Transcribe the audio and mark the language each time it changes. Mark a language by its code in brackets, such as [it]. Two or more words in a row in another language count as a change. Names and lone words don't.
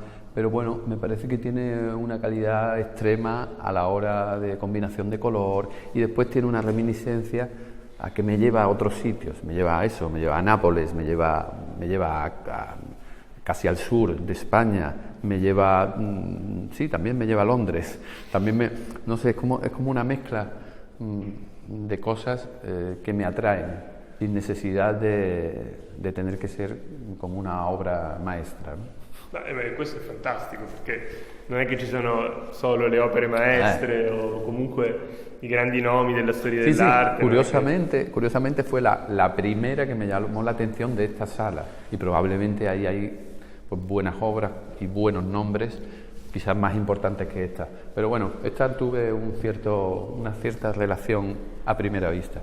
[es] Pero bueno, me parece que tiene una calidad extrema a la hora de combinación de color y después tiene una reminiscencia a que me lleva a otros sitios, me lleva a eso, me lleva a Nápoles, me lleva casi al sur de España, me lleva, sí, también me lleva a Londres, también no sé, es como una mezcla de cosas que me atraen, sin necesidad de tener que ser como una obra maestra, ¿no? [it] Questo è fantastico, perché non è che ci sono solo le opere maestre o comunque i grandi nomi della storia dell'arte. [es] Sí, curiosamente fue la primera que me llamó la atención de esta sala, y probablemente ahí hay pues, buenas obras y buenos nombres, quizás más importantes que esta. Pero bueno, esta tuve una cierta relación a primera vista.